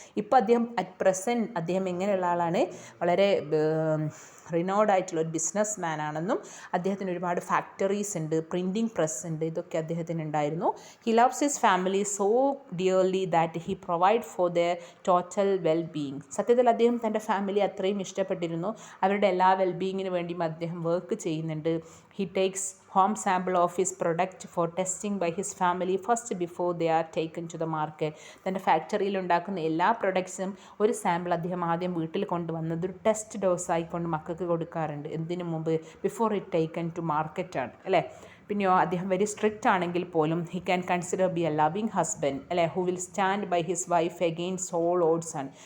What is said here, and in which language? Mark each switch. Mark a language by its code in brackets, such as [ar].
[ml] ഇപ്പോൾ അദ്ദേഹം at present അദ്ദേഹം എങ്ങനെയുള്ള ആളാണ്, വളരെ റിനോഡ് ആയിട്ടുള്ള ഒരു ബിസിനസ് മാൻ ആണെന്നും അദ്ദേഹത്തിന് ഒരുപാട് ഫാക്ടറീസ് ഉണ്ട്, പ്രിൻറ്റിംഗ് പ്രസ് ഉണ്ട്, ഇതൊക്കെ അദ്ദേഹത്തിന് ഉണ്ടായിരുന്നു. [en] He loves his family so dearly that he provide for their total well being. [ml] സത്യത്തിൽ അദ്ദേഹം തൻ്റെ ഫാമിലി അത്രയും ഇഷ്ടപ്പെട്ടിരുന്നു, അവരുടെ എല്ലാ വെൽബീയിങ്ങിന് വേണ്ടിയും അദ്ദേഹം വർക്ക് ചെയ്യുന്നുണ്ട്. [en] He takes home sample of his product for testing by his family first before they are taken to the market. [ml] തൻ്റെ ഫാക്ടറിയിൽ ഉണ്ടാക്കുന്ന എല്ലാ പ്രൊഡക്ട്സും ഒരു സാമ്പിൾ അദ്ദേഹം ആദ്യം വീട്ടിൽ കൊണ്ടുവന്നത് ഒരു ടെസ്റ്റ് ഡോസ് ആയിക്കൊണ്ട് മക്കൾക്ക് കൊടുക്കാറുണ്ട്. എന്തിനു മുമ്പ്, [en] Before it taken to മാർക്കറ്റാണ് അല്ലേ. [ml] പിന്നെയോ അദ്ദേഹം വെരി സ്ട്രിക്റ്റ് ആണെങ്കിൽ പോലും [en] He can consider be a loving husband അല്ലേ, who will stand by his wife against all odds ആണ്.